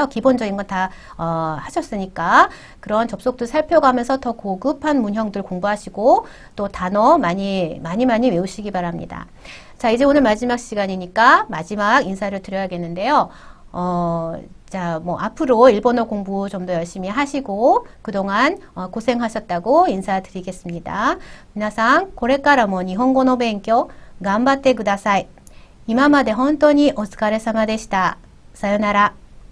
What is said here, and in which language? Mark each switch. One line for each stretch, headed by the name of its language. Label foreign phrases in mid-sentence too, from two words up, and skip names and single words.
Korean: 기본적인 건 다 하셨으니까 그런 접속도 살펴가면서 더 고급한 문형들 공부하시고 또 단어 많이 외우시기 바랍니다. 자, 이제 오늘 마지막 시간이니까 마지막 인사를 드려야겠는데요. 자, 뭐 앞으로 일본어 공부 좀 더 열심히 하시고 그동안 고생하셨다고 인사드리겠습니다.
Japanese: 皆さん、これからも日本語の勉強頑張ってください。今まで本当にお疲れ様でした。さよなら。